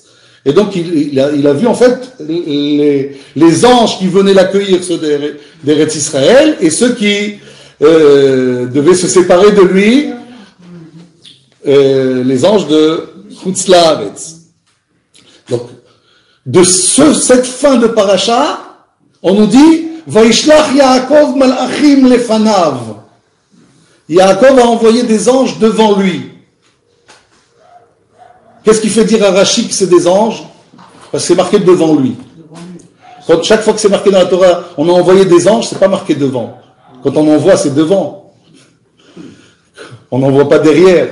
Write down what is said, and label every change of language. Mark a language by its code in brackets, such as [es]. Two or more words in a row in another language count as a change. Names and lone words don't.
[fr] Et donc il a vu en fait les anges qui venaient l'accueillir, ceux d'Eretz Israël, et ceux qui devaient se séparer de lui, les anges de [he] חוץ לארץ. [fr] Donc de cette fin de paracha, on nous dit [he] וישלח יעקב מלאכים לפניו. [fr] Yaakov a envoyé des anges devant lui. Qu'est-ce qui fait dire à Rashi que c'est des anges? Parce que c'est marqué devant lui. Quand, chaque fois que c'est marqué dans la Torah, on a envoyé des anges, c'est pas marqué devant. Quand on envoie, c'est devant. On n'envoie pas derrière.